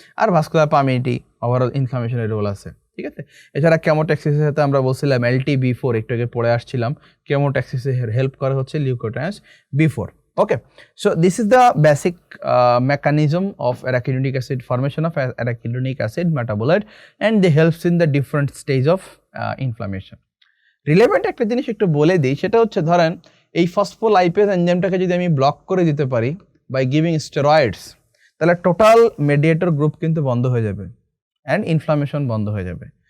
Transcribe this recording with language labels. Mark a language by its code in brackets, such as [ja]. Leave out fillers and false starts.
[bn] আর vascular permittivity overall ইনফ্লামেশনের role আছে, ঠিক আছে। এছাড়া কেমোট্যাক্সিসের সাথে আমরা বলছিলাম LTB4, একটু আগে পড়ে আসছিলাম, কেমোট্যাক্সিসে হেল্প করে হচ্ছে লিউকোট্রায়েন্স B4, okay. [en] So this is the basic mechanism of arachidonic acid, formation of arachidonic acid metabolite, and they helps in the different stage of inflammation. [bn] Relevant একটা জিনিস একটু বলে দিই, সেটা হচ্ছে ধরেন এই ফসফোলাইপেজ এনজাইমটাকে যদি আমি ব্লক করে দিতে পারি [en] by giving steroids, [bn] তাহলে টোটাল মেডিয়েটর গ্রুপ কিন্তু বন্ধ হয়ে যাবে অ্যান্ড ইনফ্লামেশন বন্ধ হয়ে যাবে।